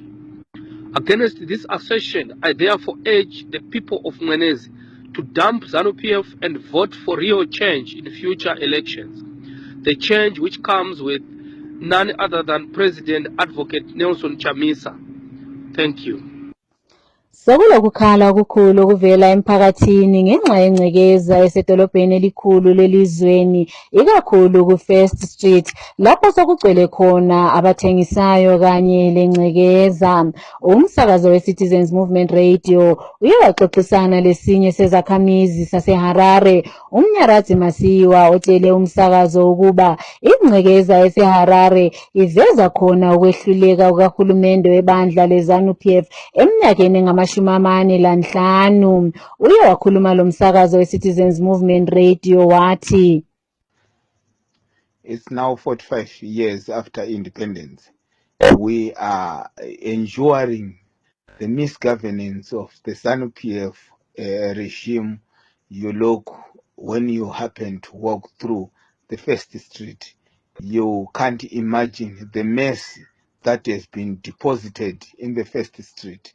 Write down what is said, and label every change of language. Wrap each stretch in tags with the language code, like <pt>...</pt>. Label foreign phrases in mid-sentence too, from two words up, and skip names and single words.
<en>Against this assertion, I therefore urge the people of Mwenezi to dump ZANU-PF and vote for real change in future elections. The change which comes with none other than President Advocate Nelson Chamisa. Thank you.</en> <nd>Sokulokukhala okukhulu okuvela emphakathini ngenxa yengcekeza esedolobheni elikhulu lelizweni ikakhulu ku-First Street lapho sokugcwele khona abathengisayo kanye lengcekeza. Umsakazo we-Citizens Movement Radio uye waxoxisana lesinye sezakhamizi saseHarare uMnyaradzi Masiwa otshele umsakazo ukuba ingcekeza eseHarare iveza khona ukwehluleka kukahulumende webandla leZANU-PF eminyakeni ngama-45. Uye wakhuluma lo msakazo we-Citizens Movement Radio wathi,</nd> <en>It's now 45 years after independence. We are enduring the misgovernance of the ZANU-PF regime. You look, when you happen to walk through the First Street, you can't imagine the mess that has been deposited in the First Street.</en>